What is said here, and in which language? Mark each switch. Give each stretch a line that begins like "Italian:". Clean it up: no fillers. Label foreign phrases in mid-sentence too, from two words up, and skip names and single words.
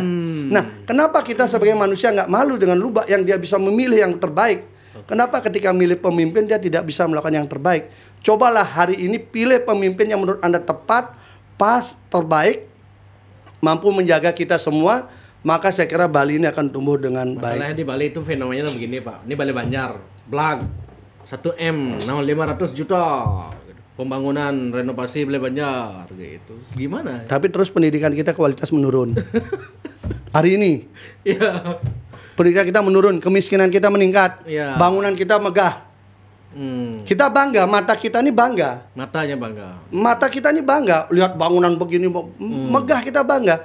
Indonesian: Nah, kenapa kita sebagai manusia nggak malu dengan lubak yang dia bisa memilih yang terbaik? Kenapa ketika milih pemimpin dia tidak bisa melakukan yang terbaik? Cobalah hari ini pilih pemimpin yang menurut Anda tepat, pas, terbaik, mampu menjaga kita semua, maka saya kira Bali ini akan tumbuh dengan baik. Masalahnya di Bali itu fenomenanya begini Pak. Ini Bali Banjar, Blag, 1M, 500 juta. Pembangunan renovasi Bali Banjar gitu. Gimana? Tapi terus pendidikan kita kualitas menurun. Hari ini Iya. pendidikan kita menurun, kemiskinan kita meningkat, Iya. bangunan kita megah. Kita bangga, mata kita ini bangga. Matanya bangga. Mata kita ini bangga, lihat bangunan begini, megah kita bangga.